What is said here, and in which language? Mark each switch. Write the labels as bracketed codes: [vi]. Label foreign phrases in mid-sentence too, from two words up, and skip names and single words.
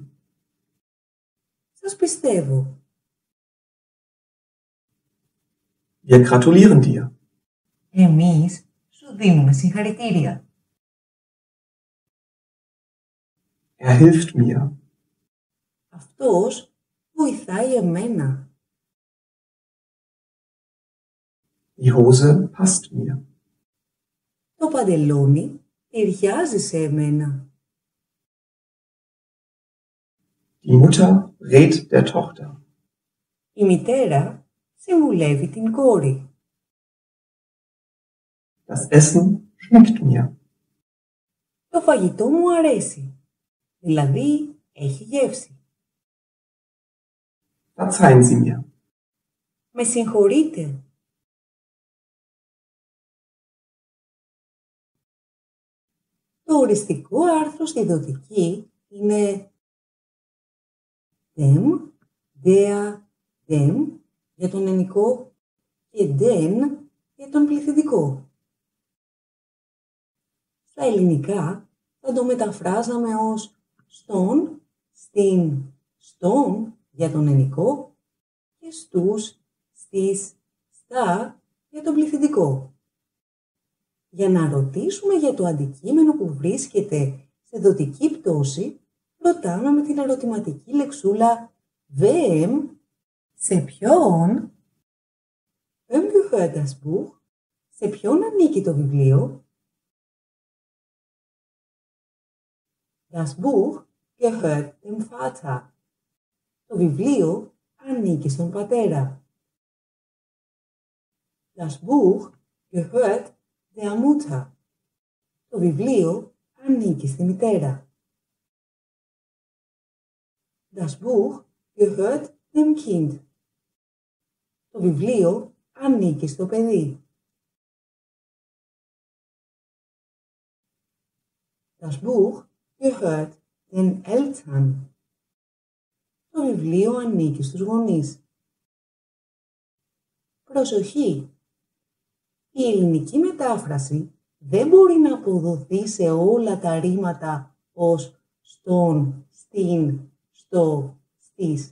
[el] Σας πιστεύω. [de] Wir gratulieren dir. [el] Εμείς σου δίνουμε συγχαρητήρια. [de] Er hilft mir. [el] Αυτός βοηθάει εμένα. [de] Die Hose passt mir. [el] Το παντελόνι ταιριάζει σε εμένα. [de] Die Mutter rät der Tochter. [el] Η μητέρα συμβουλεύει την κόρη. [de] Das Essen schmeckt mir. [el] Το φαγητό μου αρέσει. Δηλαδή έχει γεύση. [de] Verzeihen Sie mir. [el] Με συγχωρείτε. Το οριστικό άρθρο στη δοτική είναι [de] dem, der, dem [el] για τον ενικό και den για τον πληθυντικό. Στα ελληνικά θα το μεταφράζαμε ως στον, στην, στον για τον ενικό και στους, στις, στα για τον πληθυντικό. Για να ρωτήσουμε για το αντικείμενο που βρίσκεται σε δοτική πτώση, ρωτάμε με την ερωτηματική λεξούλα wem, σε ποιον, [de] wem gehört das Buch, [el] σε ποιον ανήκει το βιβλίο. [de] Das Buch gehört dem Vater. [el] Το βιβλίο ανήκει στον πατέρα. [de] Das Buch gehört der Mutter. [el] Το βιβλίο ανήκει στη μητέρα. [de] Das Buch gehört dem Kind. [el] Το βιβλίο ανήκει στο παιδί. [de] Das Buch gehört den Eltern. [el] Το βιβλίο ανήκει στους γονείς. Προσοχή! Η ελληνική μετάφραση δεν μπορεί να αποδοθεί σε όλα τα ρήματα ως στον, στην, στο, στις.